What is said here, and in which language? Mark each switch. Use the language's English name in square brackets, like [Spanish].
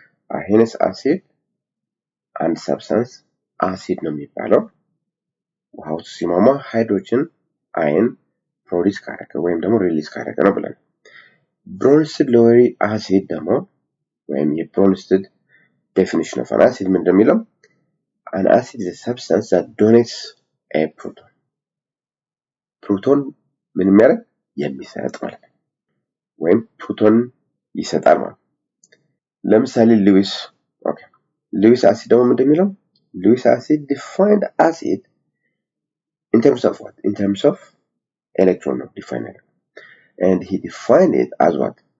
[Amharic] አርሄኒስ አሲድ አንድ ሰብስታንስ አሲድ ነው የሚባለው ውሃ ውስጥ ሲሟሟ ሃይድሮጅን አየን ፕሮዲዩስ ካደረገ ወይም ደግሞ ሪሊዝ ካደረገ ነው ብለን። ብሮንስቴድ ሎዌሪ አሲድ ደግሞ ወይም የብሮንስቴድ [English] definition of an acid [Amharic] ምንድነው የሚለው? [English] An acid is a substance that donates a proton. [Amharic] ፕሮቶን ምን የሚያደርግ? የሚሰጥ ማለት ነው። ወይም ፕሮቶን ይሰጣል ማለት ነው። ለምሳሌ ሉዊስ ሉዊስ አሲድ ደግሞ ምንድነው የሚለው? [English] ሉዊስ አሲድ defined acid in terms of what? In terms of electron defined. And he defined it as what?